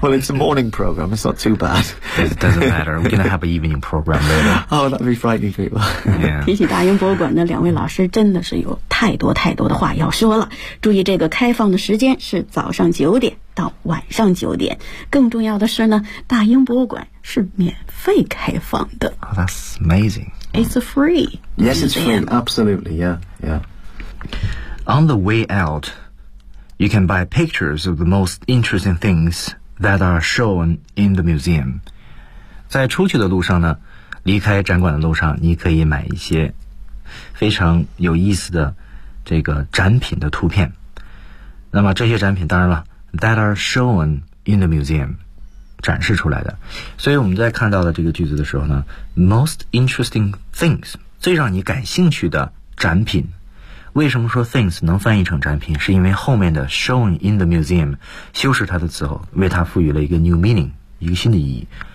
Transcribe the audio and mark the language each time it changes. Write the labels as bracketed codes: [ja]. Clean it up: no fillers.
[en] Well, it's a morning program. It's not too bad. It doesn't matter. We're going to have an evening program later. Oh, that'd be frightening people. Yeah. [zh] 提起大英博物馆的两位老师真的是有太多太多的话要说了。注意这个开放的时间是早上9点。到晚上9点，更重要的是呢，大英博物馆是免费开放的。 [en] Oh, that's amazing. It's free. Yes, it's free. Absolutely, yeah. On the way out, you can buy pictures of the most interesting things that are shown in the museum. [zh] 在出去的路上呢，离开展馆的路上，你可以买一些非常有意思的这个展品的图片。那么这些展品，当然了。 [en] That are shown in the museum, [zh] 展示出来的。所以我们在看到的这个句子的时候呢 ， [en] most interesting things, [zh] 最让你感兴趣的展品。为什么说 things 能翻译成展品？是因为后面的 [en] shown in the museum [zh] 修饰它的词后，为它赋予了一个 [en] new meaning, [zh] 一个新的意义。